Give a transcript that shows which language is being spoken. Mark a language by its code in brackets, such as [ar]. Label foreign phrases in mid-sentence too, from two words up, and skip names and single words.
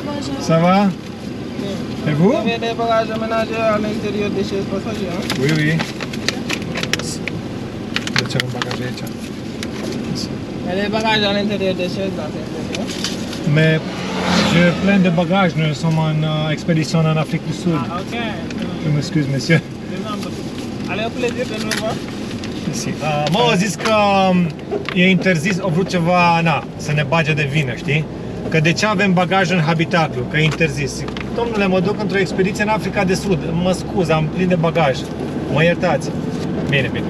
[fr] Ça va? Et vous? Vous avez des bagages aménagés à l'intérieur des chaises passagères, hein? Oui, oui. [ro] De ce un bagaj aici? [fr] Il y a des bagages à l'intérieur des chaises dans cette maison. Mais j'ai plein de bagages, nous sommes en expédition en Afrique du Sud. Ah, ok. Je m'excuse monsieur. Allez, au plaisir de nous voir. [ro] Mersi. Mă, au zis că e interzis, au vrut ceva, na, să ne bage de vină, știi? Că de ce avem bagaj în habitaclu, că e interzis. Domnule, mă duc într-o expediție în Africa de Sud, mă scuz, am plin de bagaj, mă iertați. Bine, bine.